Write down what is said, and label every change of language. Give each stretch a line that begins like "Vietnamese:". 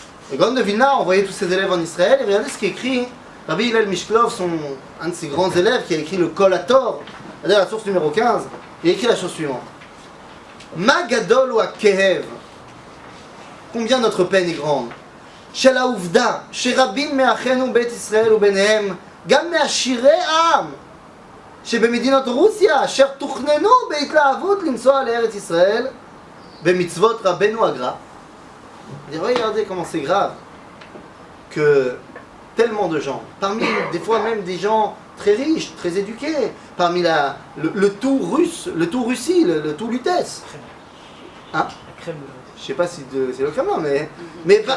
French: Le Gaon de Vilna a envoyé tous ses élèves en Israël, et regardez ce qu'écrit Rabbi Hillel Mishklov, un de ses grands élèves, qui a écrit le Kol HaTor, c'est-à-dire la source numéro 15, il a écrit la chose suivante.
Hebrew: Ma gadol ou kehev,
French: combien notre peine est grande.
Hebrew: Shel ha'uvda, sherabim me'achenu bet Israël ou benehem, gam me'ashirei העם, שבמדינות רוסיה, אשר תוכננו בהתלהבות לנסוע לארץ ישראל, במצוות רבנו הגר"א.
French: Regardez comment c'est grave que tellement de gens, parmi des fois même des gens très riches, très éduqués, parmi le tout russe, le tout Russie, le tout Lutèce. Hein? La crème de la Russie. Je sais pas si c'est le crème, mais pas.